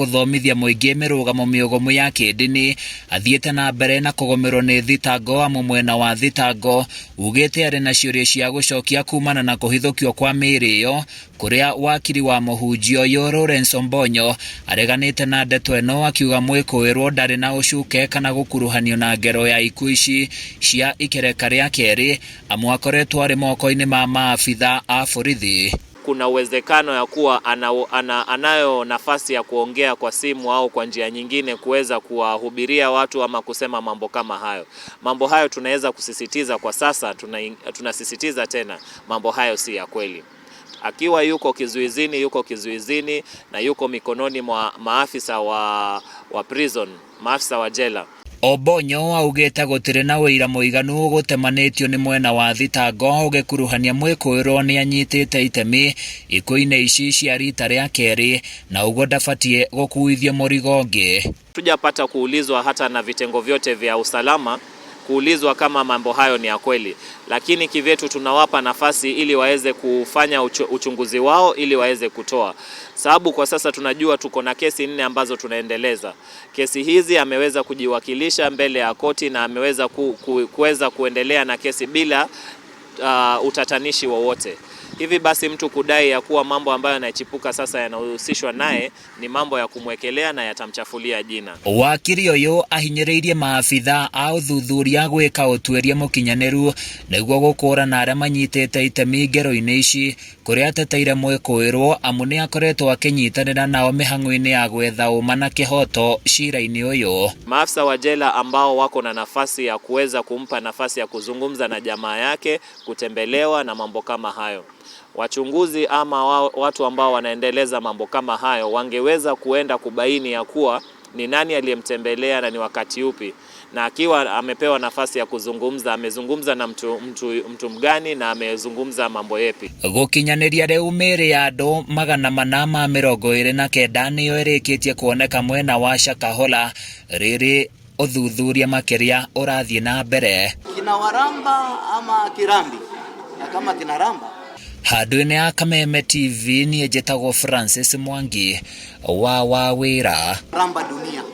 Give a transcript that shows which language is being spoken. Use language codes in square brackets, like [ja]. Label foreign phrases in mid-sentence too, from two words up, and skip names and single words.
[ki] gũthomithia mũingĩ mĩrũgamo mĩũgũmu ya kĩndini, athiĩte na mbere na kũgũmĩrwo nĩ thitango amwe mwena wa thitango ugĩte arĩ na ciũria cia gũcokia kumana na kũhithũkio kwa mĩrĩ ĩyo, kũrĩa wakiri wa mũhunjia ũyũ Lawrence Ombonyo areganĩte na ndeto ĩno, akiuga mwĩkũĩrwo ndarĩ na ũcuke kana gũkuruhanio na ngero ya ikuũ ici cia ikereka rĩa kerĩ, amwe akoretwo arĩ moko-inĩ ma maafitha a borithi. [sw] Kuna uwezekano ya kuwa anayo nafasi ya kuongea kwa simu au kwa njia nyingine kuweza kuwahubiria watu ama kusema mambo kama hayo. Mambo hayo tunaweza kusisitiza kwa sasa, tunasisitiza tena, mambo hayo si ya kweli. Akiwa yuko kizuizini na yuko mikononi mwa maafisa wa prison, maafisa wa jela. [ki] Ombonyo augĩte gũtirĩ na wĩira mũiganu gũtemanĩtio nĩ mwena wa thitango ũgĩkuruhania mwĩkũĩrwo nĩ anyitĩte itemi ikuũ-inĩ ici cia rita rĩa kerĩ, na ũguo ndabatiĩ gũkuithio mũrigo ũngĩ. [sw] Tujapata kuulizwa hata na vitengo vyote vya usalama kuulizwa kama mambo hayo ni ya kweli, lakini kivyetu tunawapa nafasi ili waweze kufanya uchunguzi wao ili waweze kutoa. Sababu kwa sasa tunajua tuko na kesi 4 ambazo tunaendeleza. Kesi hizi ameweza kujiwakilisha mbele ya koti na ameweza kuweza kuendelea na kesi bila utatanishi wowote. Hivi basi mtu kudai ya kuwa mambo ambayo yanachipuka sasa yanahusishwa naye ni mambo ya kumwekelea na yatamchafulia jina. [ki] Wakiri ũyũ ahinyĩrĩirie maabitha a ũthuthuria gwĩka ũtuĩria mũkinyanĩru nĩguo gũkũũrana arĩa manyitĩte itemi ngero-inĩ ici, kũrĩa ateteire mwĩkũĩrwo amu nĩ akoretwo akĩnyitanĩra nao mĩhang'o-inĩ ya gwetha ũma na kĩhoto cira-inĩ ũyũ. [sw] Maafisa wa jela ambao wako na nafasi ya kuweza kumpa nafasi ya kuzungumza na jamaa yake, kutembelewa na mambo kama hayo. Wachunguzi ama watu ambao wanaendeleza mambo kama hayo wangeweza kuenda kubaini ya kuwa ni nani aliyemtembelea na ni wakati upi, na akiwa amepewa nafasi ya kuzungumza amezungumza na mtu mgani na amezungumza mambo yepi. [ki] Gũkinyanĩria rĩu mĩrĩ ya andũ 429 nĩyo ĩrĩkĩtie kuoneka mwena wa Shakahola, rĩrĩ ũthuthuria makĩria ũrathiĩ na mbere. [sw] Kina Waramba ama Kirambi, na kama kina Ramba. [ki] Handũ-inĩ ya Kameme TV niĩ njĩtagwo Francis Mwangi wa Wawĩra. [sw] Ramba dunia.